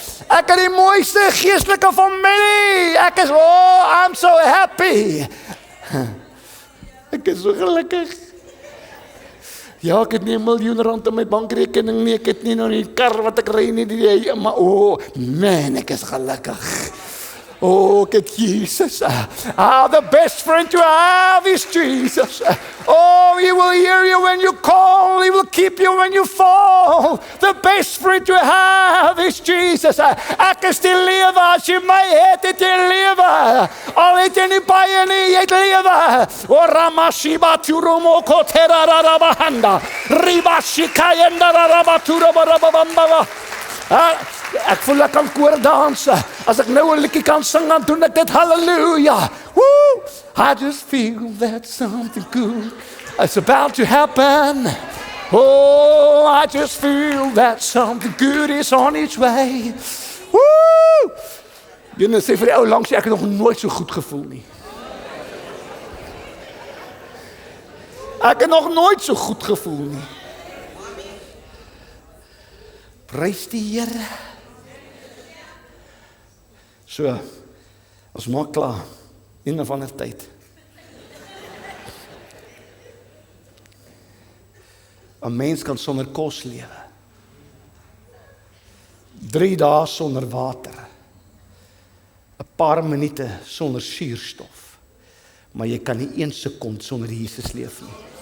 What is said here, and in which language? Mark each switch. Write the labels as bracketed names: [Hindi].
[Afrikaans] Ek het die mooiste geestelike familie. Ek is, [English] I'm so happy. [Afrikaans] Ek is so gelukkig. Ja, ek het nie 1 miljoen rand in my bankrekening nie. Ek het nie nog die kar wat ek ry nie. Maar man, ek is gelukkig. Ek het Jesus. [English] The best friend you have is Jesus. He will hear you when you call. He will keep you when you fall. The best friend you have is Jesus. [Afrikaans] Ek is die lewe. As jy my het jy lewe. Al het jy nie baie nie, jy het lewe. Ramashiba turumo kotera rabahanda. Ribashikayenda rabaturababamba. Ek voel ek kan koor dans. As ek nou 'n liedjie kan sing, dan doen ek dit hallelujah. Woo! [English] I just feel that something good is about to happen. I just feel that something good is on its way. Woo! [Afrikaans] Jy sê vir die ou langs, ek het nog nooit so goed gevoel nie. Ek het nog nooit so goed gevoel nie. Prys die Here. So, ons maak klaar, een of ander tyd. 'n Mens kan sonder kos lewe. 3 dae sonder water. 'n Paar minute sonder suurstof. Maar jy kan nie 1 sekond sonder Jesus leef nie.